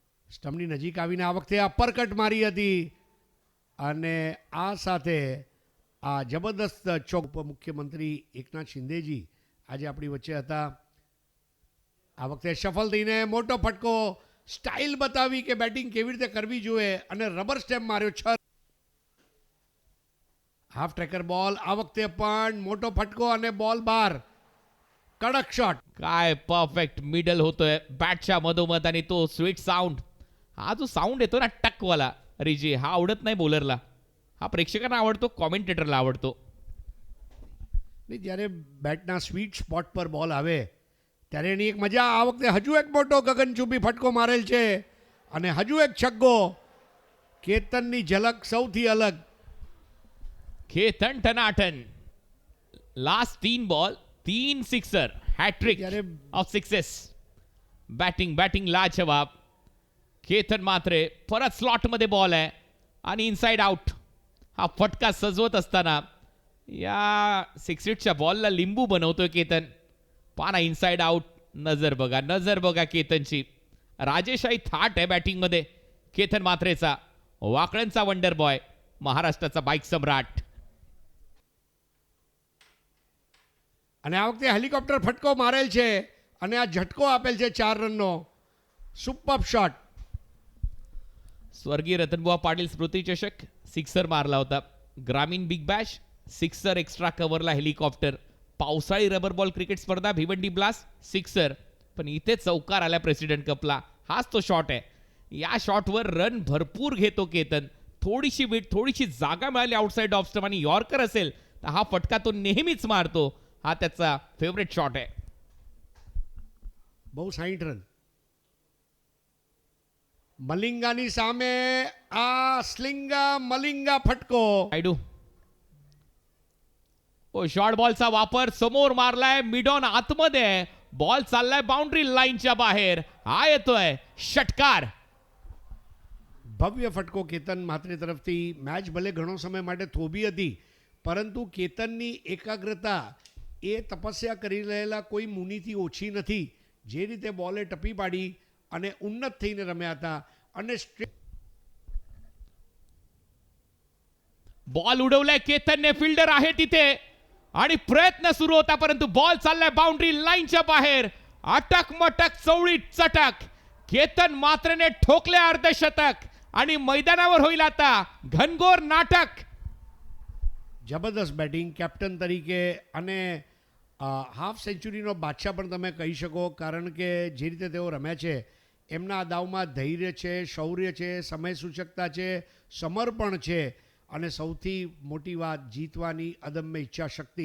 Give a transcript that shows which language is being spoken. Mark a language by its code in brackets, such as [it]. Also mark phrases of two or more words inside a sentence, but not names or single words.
[gu] સ્ટમ્પની નજીક આવીને આ વખતે અપરકટ મારી હતી અને આ સાથે આ જબરદસ્ત ચોક ઉપમુખ્યમંત્રી એકનાથ શિંદેજી આજે આપણી વચ્ચે હતા. આ વખતે સફળ થઈને મોટો ફટકો સ્ટાઇલ બતાવી કે બેટિંગ કેવી રીતે કરવી જોઈએ અને [en] rubber stamp [gu] માર્યો 6. [en] half tracker ball [gu] આ વખતે પણ મોટો ફટકો અને બોલ बाहर. [mr] कडक शॉट. काय [en] perfect middle [mr] होतोय बॅटच्या मधोमध आणि तो [en] sweet sound. [mr] हा जो साऊंड येतो ना टकवाला रिजी, हा आवडत नाही बॉलरला, हा प्रेक्षकांना आवडतो, कॉमेंटेटरला आवडतो. [gu] નહીં જ્યારે બેટના [en] sweet spot [gu] પર બોલ આવે ત્યારે એની એક મજા. આ વખતે હજુ એક મોટો ગગનચુંબી ફટકો મારેલ છે અને હજુ એક છગ્ગો. કેતનની ઝલક સૌથી અલગ. [en] केतन टनाटन last 3 ball 3 sixer, hat-trick of sixes. [mr] बॅटिंग लाजवाब. केतन मात्रे परत स्लॉट मध्ये बॉल आहे आणि [en] inside out. [mr] हा फटका सजवत असताना या 6 बॉलला लिंबू बनवतोय केतन. पाना [en] inside out. [mr] नजर बघा केतनची. राजेशाही थाट आहे बॅटिंग मध्ये केतन मात्रेचा. वाकड्यांचा [en] wonder boy, [mr] महाराष्ट्राचा बाईक सम्राट. [gu] અને આ વખતે હેલિકોપ્ટર ફટકો મારેલ છે અને આ ઝટકો આપેલ છે 4 રનનો. [en] super shot. [mr] स्वर्गीय रतनबुवा पाटील स्मृती चषक सिक्सर मारला होता. [en] ग्रामीण big bash sixer, extra coverla helicopter. [mr] पावसाळी [en] rubber ball [mr] क्रिकेट स्पर्धा भिवंडी [en] blast sixer. [mr] पण इथे चौकार आला प्रेसिडेंट कपला. हाच तो शॉट आहे. या शॉटवर रन भरपूर घेतो केतन. थोडीशी वेट, थोडीशी जागा मिळाली [en] outside off stump [mr] आणि यॉर्कर असेल तर हा फटका तो नेहमीच मारतो. हा त्याचा [en] favourite shot [mr] आहे. [gu] બહુ 60 રન. મલિંગાની સામે આ સ્લિંગા મલિંગા ફટકો. [mr] आयडू ओ [en] short ballcha [mr] वापर समोर मारलाय. मिडॉन आतमध्ये आहे. बॉल चाललाय [en] boundary linechya [mr] बाहेर. हा येतोय षटकार. [gu] ભવ્ય ફટકો કેતન માત્રે તરફથી. મેચ ભલે ઘણો સમય માટે થોભી હતી પરંતુ કેતનની એકાગ્રતા એ તપસ્યા કરી રહેલા કોઈ મુનિથી ઓછી નથી. જે રીતે બોલે ટપી પાડી અને ઉન્નત થઈને રમ્યા હતા અને [mr] बॉल उडवलाय केतनने. फिल्डर आहे तिथे आणि प्रयत्न सुरू होता परंतु बॉल चाललाय [en] boundary linechya [mr] बाहेर. अटक मटक चवळी चटक. केतन मात्रने ठोकले अर्धशतक आणि मैदानावर होईल आता घनघोर नाटक. [gu] જબરદસ્ત બેટિંગ કેપ્ટન તરીકે અને [en] half centuryno [gu] બાદશાહ પણ તમે કહી શકો કારણ કે જે રીતે તેઓ રમ્યા છે એમના આ દાવમાં ધૈર્ય છે, શૌર્ય છે, સમય સૂચકતા છે, સમર્પણ છે અને સૌથી મોટી વાત જીતવાની અદમ્ય ઈચ્છાશક્તિ.